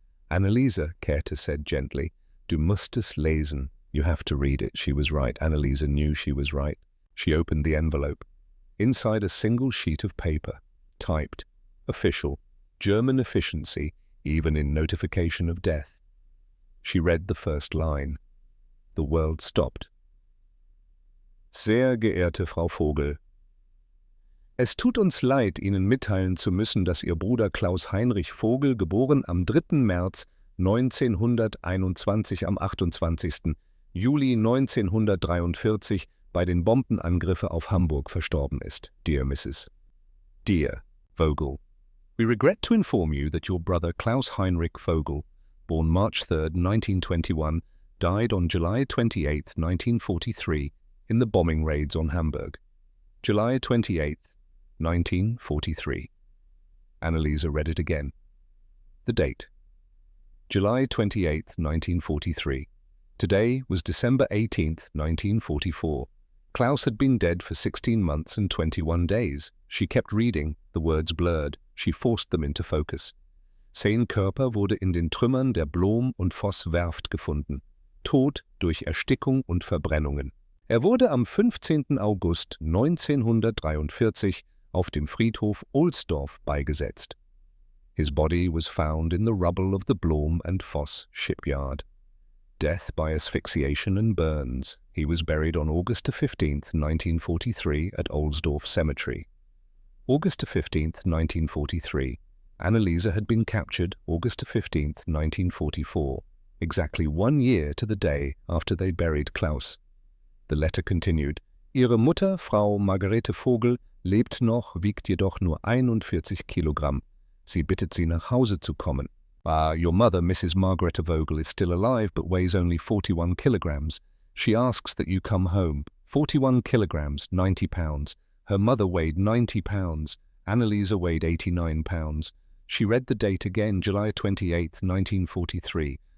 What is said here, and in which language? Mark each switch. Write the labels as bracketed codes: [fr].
[en] Anneliese, Käthe said gently, [de] du musst es lesen. [en] You have to read it. She was right. Anneliese knew she was right. She opened the envelope. Inside a single sheet of paper, typed, official, German efficiency, even in notification of death. She read the first line. The world stopped. [de] Sehr geehrte Frau Vogel, es tut uns leid, Ihnen mitteilen zu müssen, dass Ihr Bruder Klaus Heinrich Vogel, geboren am 3. März 1921 am 28. Juli 1943 bei den Bombenangriffen auf Hamburg verstorben ist. [en] Dear Mrs. Dear Vogel, we regret to inform you that your brother Klaus Heinrich Vogel, born March 3, 1921, died on July 28, 1943, in the bombing raids on Hamburg. July 28, 1943. Anneliese read it again. The date. July 28, 1943. Today was December 18, 1944. Klaus had been dead for 16 months and 21 days. She kept reading, the words blurred. She forced them into focus. [de] Sein Körper wurde in den Trümmern der Blom- und Voss-Werft gefunden. Tod durch Erstickung und Verbrennungen. Er wurde am 15. August 1943 auf dem Friedhof Ohlsdorf beigesetzt. [en] His body was found in the rubble of the Blom and Voss shipyard. Death by asphyxiation and burns. He was buried on August 15, 1943 at Ohlsdorf Cemetery. August 15, 1943. Anneliese had been captured August 15, 1944, exactly 1 year to the day after they buried Klaus. The letter continued, [de] Ihre Mutter, Frau Margarete Vogel, lebt noch, wiegt jedoch nur 41 Kilogramm. Sie bittet Sie, nach Hause zu kommen. [en] Your mother, Mrs. Margarete Vogel, is still alive but weighs only 41 kilograms. She asks that you come home. 41 kilograms, 90 pounds. Her mother weighed 90 pounds. Anneliese weighed 89 pounds. She read the date again, July 28, 1943.